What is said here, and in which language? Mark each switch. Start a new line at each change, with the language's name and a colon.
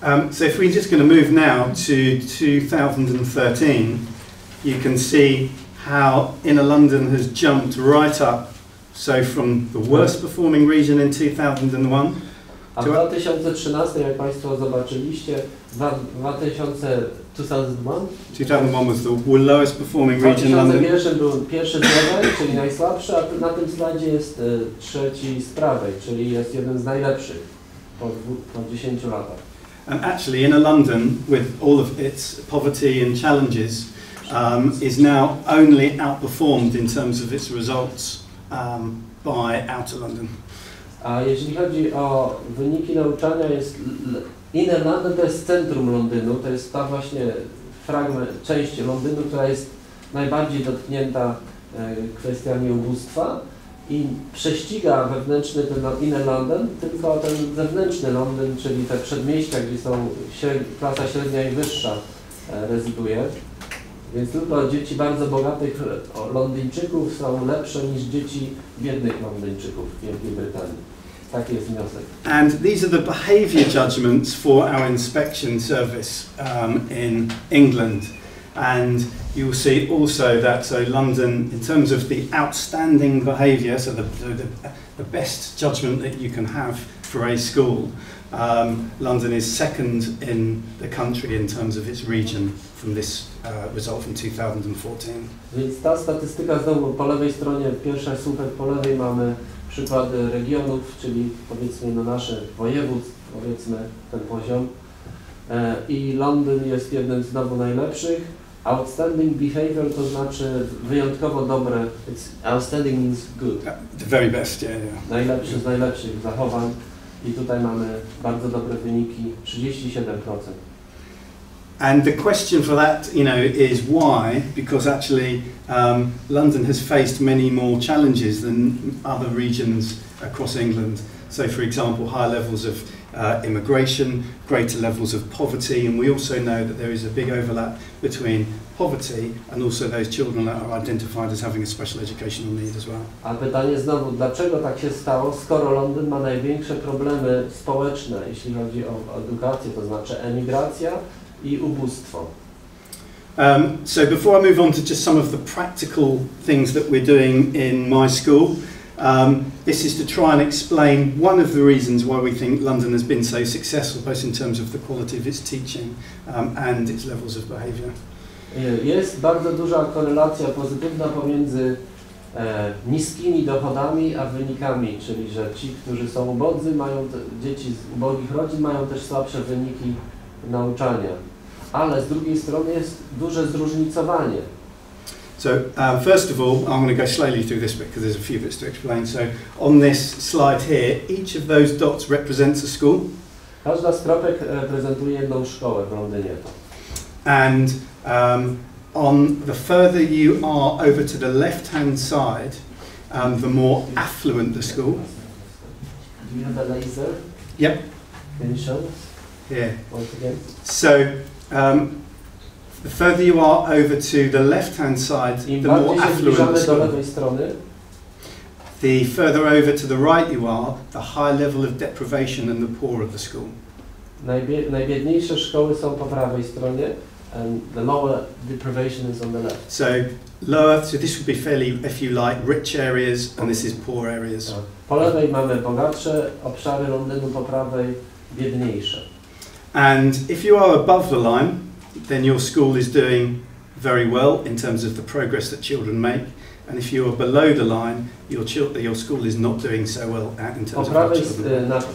English: So if we're just going to move now to 2013, you can see how inner London has jumped right up. So from the worst performing region in 2001.
Polish: A w 2013, jak Państwo zobaczyliście, 2001
English: was the lowest performing region in London.
Polish: 2001 był pierwszy z lewej, czyli najsłabszy, a na tym slajdzie jest trzeci z prawej, czyli jest jeden z najlepszych po 10 latach.
English: And actually inner London, with all of its poverty and challenges, is now only outperformed in terms of its results by outer London.
Polish: A jeśli chodzi o wyniki nauczania, jest Inner London to jest centrum Londynu, to jest ta właśnie część Londynu, która jest najbardziej dotknięta kwestiami ubóstwa i prześciga wewnętrzny ten Inner London, tylko ten zewnętrzny Londyn, czyli te przedmieścia, gdzie są klasa średnia i wyższa rezyduje. Więc tylko dzieci bardzo bogatych Londyńczyków są lepsze niż dzieci biednych Londyńczyków w Wielkiej Brytanii. Taki jest wniosek.
English: And these are the behaviour judgments for our inspection service in England. And you will see also that London, in terms of the outstanding behaviour, so the best judgment that you can have for a school, London is second in the country in terms of its region from this result from 2014.
Polish: Więc ta statystyka znowu po lewej stronie, pierwszy słupek po lewej mamy przykłady regionów, czyli powiedzmy no nasze województw, powiedzmy ten poziom. I Londyn jest jednym z znowu najlepszych.
English: Outstanding behavior
Polish: to znaczy wyjątkowo dobre.
English: Outstanding means good. The very best, yeah.
Polish: Najlepszy z najlepszych zachowań. I tutaj mamy bardzo dobre wyniki, 37%.
English: And the question for that, is why? Because actually, London has faced many more challenges than other regions across England. So, for example, high levels of immigration, greater levels of poverty, and we also know that there is a big overlap between poverty and also those children that are identified as having a special educational need as well.
Polish: A pytanie znowu, dlaczego tak się stało, skoro Londyn ma największe problemy społeczne, jeśli chodzi o edukację, to znaczy emigracja i ubóstwo.
English: So before I move on to just some of the practical things that we're doing in my school, this is to try and explain one of the reasons why we think London has been so successful, both in terms of the quality of its teaching and its levels of behaviour.
Polish: Jest bardzo duża korelacja pozytywna pomiędzy niskimi dochodami a wynikami, czyli że ci, którzy są ubodzy, dzieci z ubogich rodzin mają też słabsze wyniki nauczania. Ale z drugiej strony jest duże zróżnicowanie.
English: So first of all, I'm going to go slowly through this bit because there's a few bits to explain. So on this slide here, each of those dots represents a school.
Polish: Każda z kropek reprezentuje jedną szkołę w Londynie.
English: And on the further you are over to the left-hand side, the more affluent the school. Do you have a laser? Yep. Can you show? Here. Once again. So The further you are over to the left-hand side, Im the more
Polish: bardziej się
English: affluent the
Polish: zbliżamy do
English: school.
Polish: lewej strony,
English: The further over to the right you are, the high level of deprivation and the poorer the school.
Polish: najbiedniejsze szkoły są po prawej stronie,
English: and the lower deprivation is on the left. So lower, so this would be fairly, if you like, rich areas, and this is poor areas.
Polish: Po lewej mamy bogatsze obszary Londynu, po prawej biedniejsze.
English: And if you are above the line, then your school is doing very well in terms of the progress that children make. And if you are below the line, your school is not doing so well in terms of how children.